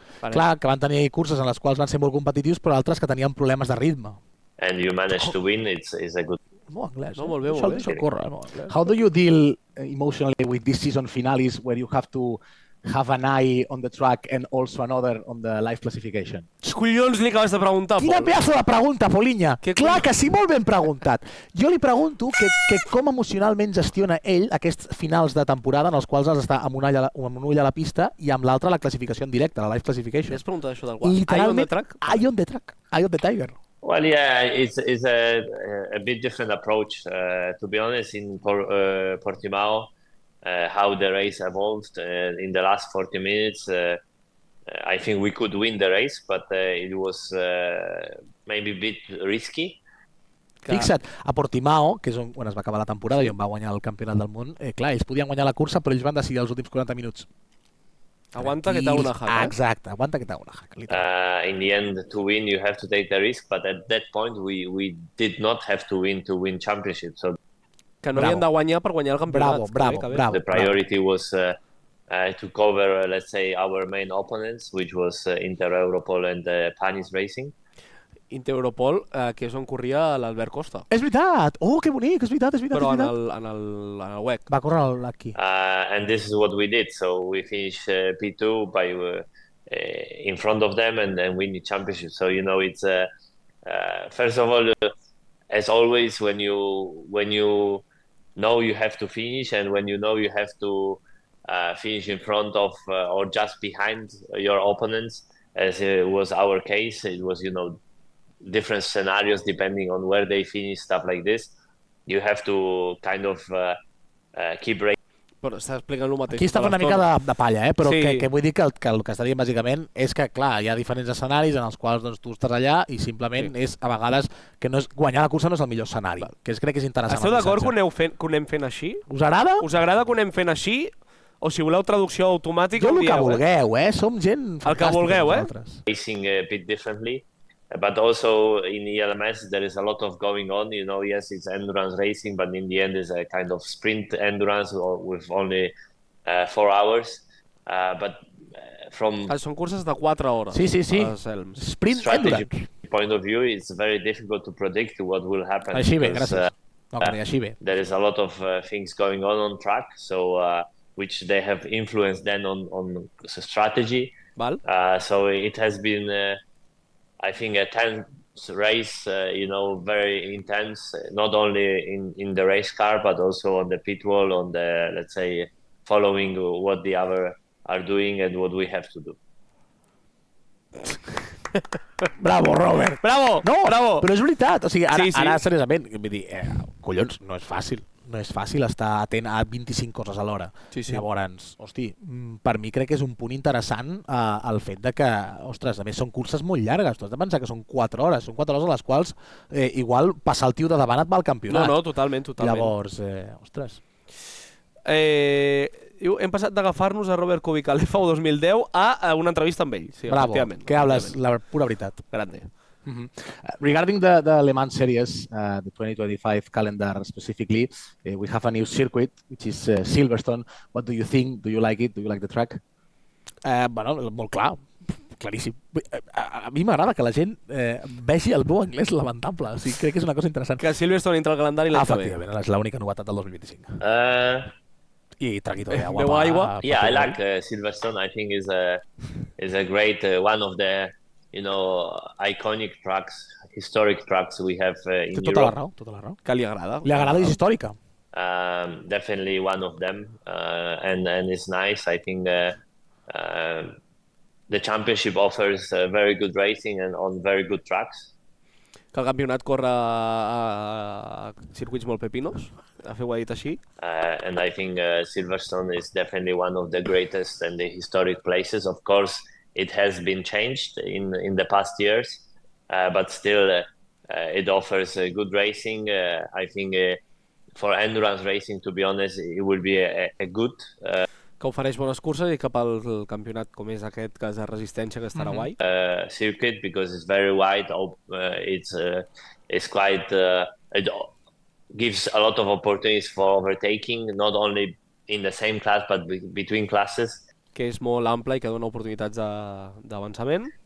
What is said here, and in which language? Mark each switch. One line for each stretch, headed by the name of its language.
Catalan: Clar, que van tenir curses en les quals van ser molt competitius, però altres que tenien problemes de ritme.
English: And you manage to win, it's a good...
Catalan: Molt anglès, molt bé, molt bé. Això corre, molt anglès.
English: How do you deal emotionally with these season finales where you have to have an eye on the track and also another on the live classification?
Catalan: Collons li acabes de preguntar, Pol. Quina pedazo de pregunta, Polinya! Clar que sí, molt ben preguntat. Jo li pregunto que com emocionalment gestiona ell aquests finals de temporada en els quals has d'estar amb un ull a la pista i amb l'altre a la classificació en directe, la
English: live classification.
Catalan: Li has preguntat això del guas?
English: Eye on the track? Eye on the track. Eye on the tiger. Well, yeah, it's a bit different approach. To be honest, in Portimao, how the race evolved in the last 40 minutes, I think we could win the race, but it was maybe a bit risky.
Catalan: Fixa't, a Portimao, que és on es va acabar la temporada i on va guanyar el campionat del món, clar, ells podien guanyar la cursa, però ells van decidir els últims 40 minuts. Aguanta que t'ha una hack. Exacte, aguanta que t'ha una hack.
English: In the end, to win, you have to take the risk, but at that point, we did not have to win championship. So
Catalan: que no havien de guanyar per guanyar el campionat. Bravo.
English: The priority was to cover, let's say, our main opponents, which was Inter-Europol and Panis Racing.
Catalan: Inter-Europol, que és on corria l'Albert Costa. És veritat! Oh, que bonic! És veritat. Però en el WEC. Va córrer aquí.
English: And this is what we did. So we finished P2 by in front of them and then win the championship. So, it's first of all, as always, when you know you have to finish and when you know you have to finish in front of or just behind your opponents, as it was our case, it was, different scenarios depending on where they finish, stuff like this. You have to kind of keep racing.
Catalan: Però està explicant el mateix. Aquí està fent una mica de palla, però que vull dir que el que està dient bàsicament és que, clar, hi ha diferents escenaris en els quals tu estàs allà i simplement és, a vegades, que guanyar la cursa no és el millor escenari, que crec que és interessant. Esteu d'acord que ho anem fent així? Us agrada? Us agrada que ho anem fent així? o si voleu traducció automàtica, Jo ho el que dieu, vulgueu, Som gent fantàstica. El que vulgueu,
English: Racing a bit differently. But also in ELMS, there is a lot of going on. Yes, it's endurance racing, but in the end, it's a kind of sprint endurance with only 4 hours. But from
Catalan: Són curses de 4 hores. Sí.
English: Sprint strategy point of view, it's very difficult to predict what will happen.
Catalan: Així bé, gràcies. Així bé.
English: There is a lot of things going on track, so which they have influenced then on strategy.
Catalan: Val?
English: So it has been, I think, a tense race, very intense, not only in the race car, but also on the pit wall, on the, let's say, following what the other are doing and what we have to do.
Catalan: Bravo, Robert. Bravo! No, bravo! Però és veritat. O sigui, ara seriosament, vull dir, collons, no és fàcil. No és fàcil estar atent a 25 coses alhora. Sí. Llavors, hosti, per mi crec que és un punt interessant el fet de que, ostres, a més són curses molt llargues. Tu has de pensar que són 4 hores. Són 4 hores a les quals igual passar el tio de davant et va al campionat. No, totalment. Llavors, ostres. hem passat d'agafar-nos a Robert Kubica a l'FAU 2010 a una entrevista amb ell. Sí, bravo,
Spanish: que hables
Catalan: la pura veritat. Grande.
English: Regarding the Le Mans series, the 2025 calendar specifically, we have a new circuit, which is Silverstone. What do you think? Do you like it? Do you like the track?
Catalan: Bueno, molt clar, claríssim. A mi m'agrada que la gent vegi el meu anglès lamentable. O sigui, crec que és una cosa interessant. Que Silverstone entra al calendari l'any que ve. Efectivament, és l'única novetat del 2025.
Spanish: I traguito de agua.
Catalan: Beu aigua.
English: Yeah, I like Silverstone. I think is a great one of the iconic tracks, historic tracks we have in Europe.
Catalan: Tota la raó. Que li agrada. Li agrada i és històrica.
English: Definitely one of them, and it's nice. I think the championship offers very good racing and on very good tracks.
Catalan: Que el campionat corre a circuits molt pepinos, ho ha dit així.
English: And I think Silverstone is definitely one of the greatest and the historic places. Of course, it has been changed in the past years, but still it offers good racing. I think for endurance racing, to be honest, it will be a good...
Catalan: Que ofereix bones curses i cap al campionat com és aquest, que és de resistència, que estarà guai.
English: Circuit, because it's very wide, it's quite... it gives a lot of opportunities for overtaking, not only in the same class, but between classes.
Catalan: Que és molt ample i que dona oportunitats d'avançament.